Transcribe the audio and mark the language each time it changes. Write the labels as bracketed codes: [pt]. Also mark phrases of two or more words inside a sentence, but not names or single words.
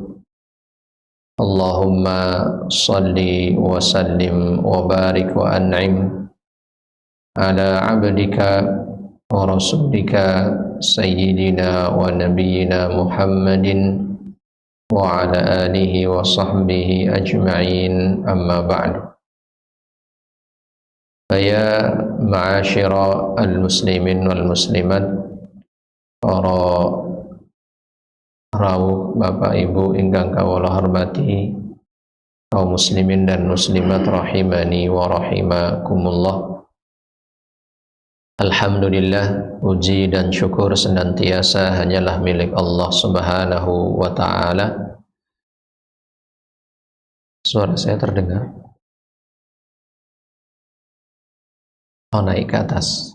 [ar] اللهم صل وسلم وبارك وأنعم على عبدك ورسولك سيدنا ونبينا محمد وعلى آله وصحبه أجمعين أما بعد فيا معاشر المسلمين والmuslimat, [jv] para rawuh Bapak Ibu ingkang kawula hormati, [id] kaum muslimin dan muslimat [ar] رحمني ورحمكم الله. [id] Alhamdulillah, puji dan syukur senantiasa hanyalah milik Allah [ar] سبحانه وتعالى. [id] Suara saya terdengar? Oh, naik ke atas.